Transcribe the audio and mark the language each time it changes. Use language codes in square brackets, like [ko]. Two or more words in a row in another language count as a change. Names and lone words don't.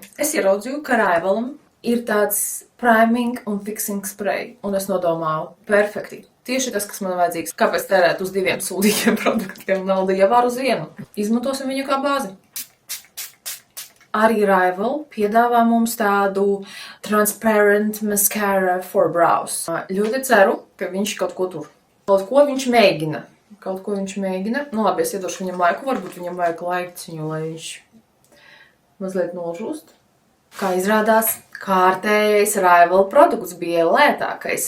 [lv] Es ieraudzīju, ka Rivalam ir tāds priming un [en] fixing spray, [lv] un es nodomāju, perfekti. Tieši tas, kas man vajadzīgs. Kāpēc tērēt uz 2 sūdīgiem produktiem naudu, ja var uz 1? Izmantosim viņu kā bāzi. Arī Rival piedāvā mums tādu [en] transparent mascara for brows. [lv] Ļoti ceru, ka viņš kaut ko tur. Kaut ko viņš mēģina. Nu labi, es iedošu viņam laiku, varbūt viņam vajag laiks viņu, lai viņš mazliet nožūst. Kā izrādās, kārtējais Rival produkts bija lētākais.